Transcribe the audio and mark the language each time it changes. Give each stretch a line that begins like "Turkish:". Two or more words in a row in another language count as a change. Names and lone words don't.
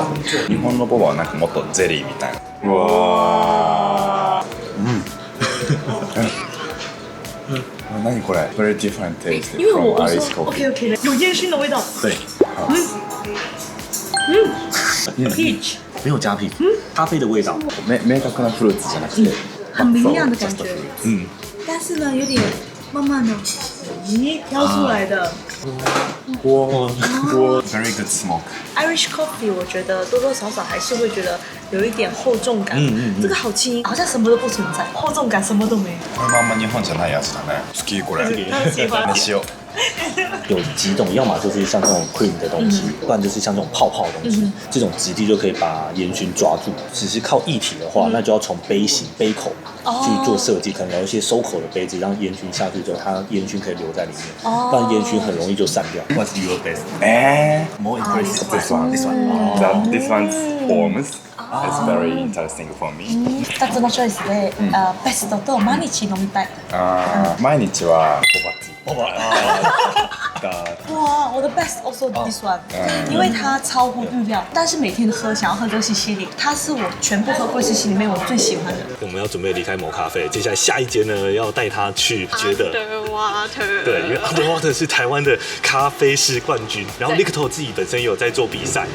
Japanese: 日本のボバはなんかもっとゼリーみたいな。うわー。何これ
English: ？Very different taste
Chinese: 因为我 from 说
English: Irish coffee。
Chinese: OK 有烟熏的味道。对。 peach 没有加 peach，咖啡的味道。
Japanese: 明確なフルーツじゃなくて。
Chinese: 很明亮的感觉。但是呢，有点慢慢的飘出来的。哇 ，
English: very good smoke。 Irish coffee
Chinese: 我觉得多多少少还是会觉得有一点厚重感。这个好轻，好像什么都不存在，厚重感什么都没有。
Japanese: このまんま日本じゃないやつだね。好きこれ。
Chinese: 喜欢。
Japanese: にしよう。
Chinese: 有几种，要么就是像这种 cream 的东西，不然就是像这种泡泡的东西。这种质地就可以把烟熏抓住。只是靠液体的话，那就要从杯型、杯口去做设计，可能有一些收口的杯子，让烟熏下去之后，它烟熏可以留在里面，不然烟熏很容易就散掉。
English: What's your best? More impressive. This one. This one's forms. It's very interesting for me.
Japanese: 2 つのチョイスで、ベストと毎日飲みたい。毎日は
Chinese: 好吧。哇，我的
English: best also this one，
Chinese: 因为它超乎预料，但是每天喝想要喝这个西西里，它是我全部喝过西西里面我最喜欢的。我们要准备离开某咖啡，接下来下一间呢要带他去觉得 Underwater。对，因为 Underwater 是台湾的咖啡师冠军，然后 Rikuto 自己本身也有在做比赛，